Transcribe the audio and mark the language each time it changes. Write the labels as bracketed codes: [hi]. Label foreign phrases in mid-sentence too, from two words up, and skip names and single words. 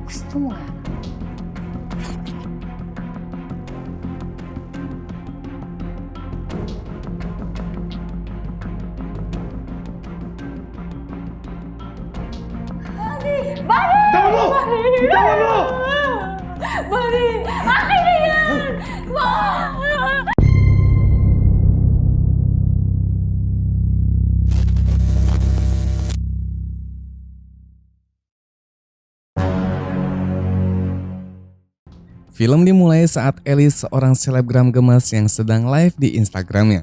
[id] Tunggu nggak? [tl] Tahan mo! Tahan mo! Bali! Akin na yan! [id] Film dimulai saat Ellie, seorang selebgram gemas yang sedang live di Instagramnya.